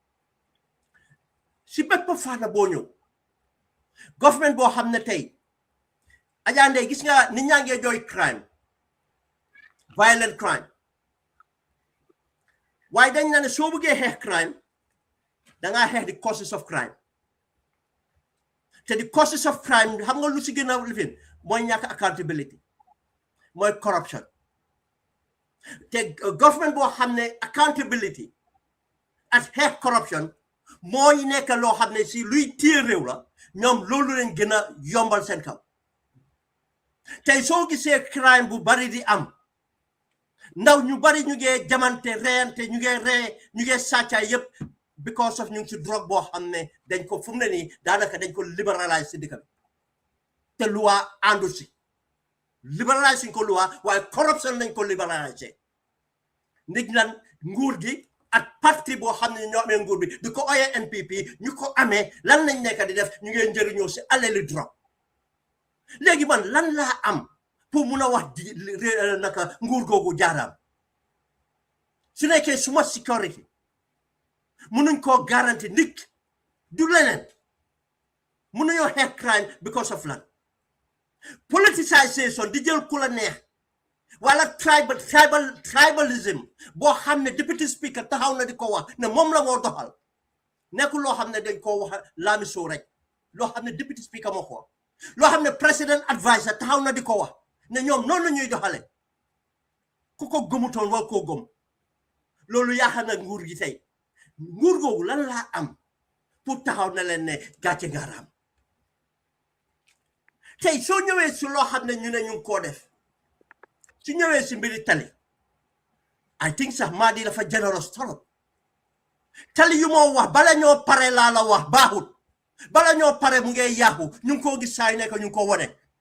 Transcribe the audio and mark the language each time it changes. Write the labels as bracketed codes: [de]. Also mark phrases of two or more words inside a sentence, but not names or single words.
[wo] si bépp fànn boo ñëw government boo xam ne tey Adja Ndeye gis nga nit ñaa ngee jooy [en] crime violent crime [wo] waaye dañ na ne soo bëggee xeex crime dangaa xeex di [en] causes of crime [wo] te di [en] causes of crime [wo] xam nga lu si gën a lifin mooy ñàkk accountability mooy corruption te government boo xam ne accountability ak xeex corruption mooy nekk loo xam ne si luy téye réew la ñoom loolu leen gën a yombal seen kaw tey soo gisee crime bu bari di am ndaw ñu bari ñu ngee jamante reyante ñu ngee sàccaay yëpp [en] because of [wo] ñu ngi si drogue boo xam ne dañ ko fu mu ne nii daanaka dañ ko libéraliser si dëkk bi te loi àndu si libéraliser ko loi waaye corruption lañ ko libéraliser nit lan nguur gi ak parti boo xam ne ñoo amee nguur bi di ko oyee NPP ñu ko amee lan lañ nekk di def ñu ngee njëriñoo si alali drogue léegi man lan laa am pour mun a wax di naka nguur googu jaaraam su nekkee suma sécurité munuñ koo garanti nit du leneen munuñoo xeex crime [en] because of [wo] lan politicization di jël ku la neex wala tribalism boo xam ne [en] deputy speaker [wo] taxaw na di ko wax ne moom la moo doxal nekkul loo xam ne dañ koo wax laamisoo rek loo xam ne [en] deputy speaker [wo] moo ko wax loo xam ne [en] president advisor [wo] taxaw na di ko wax ne ñoom noonu la ñuy doxale ku ko gëmutoon war koo gëm loolu yaakaar na nguur gi tey nguur googu lan laa am pour taxaw na leen ne gàcce ngaaraam tey soo ñëwee si loo xam ne ñu ne ñu ngi koo def su ñëwee si mbiri tali [en] I think [wo] sax maa di dafa [fr] généreux trop [wo] tali yu moo wax bala ñoo pare laa la wax baaxut bala ñoo pare mu ngay yàqu ñu ngi koo gis saa yu nekk ñu ngi ko wone